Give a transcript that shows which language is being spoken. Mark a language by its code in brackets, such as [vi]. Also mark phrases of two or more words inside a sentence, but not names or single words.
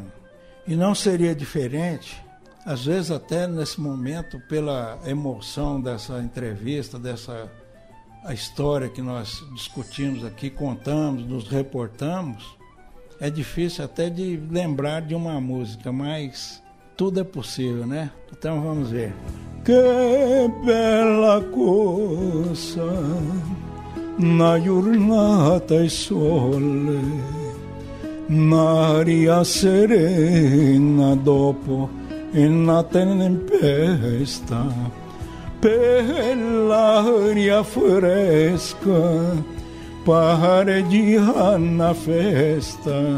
[pt] E não seria diferente, às vezes até nesse momento, pela emoção dessa entrevista, a história que nós discutimos aqui, contamos, nos reportamos, é difícil até de lembrar de uma música, mas tudo é possível, né? Então vamos ver. [nap] Que bella cosa na giornata e sole, n'aria serena dopo una tempesta, per l'aria fresca pareggia na festa.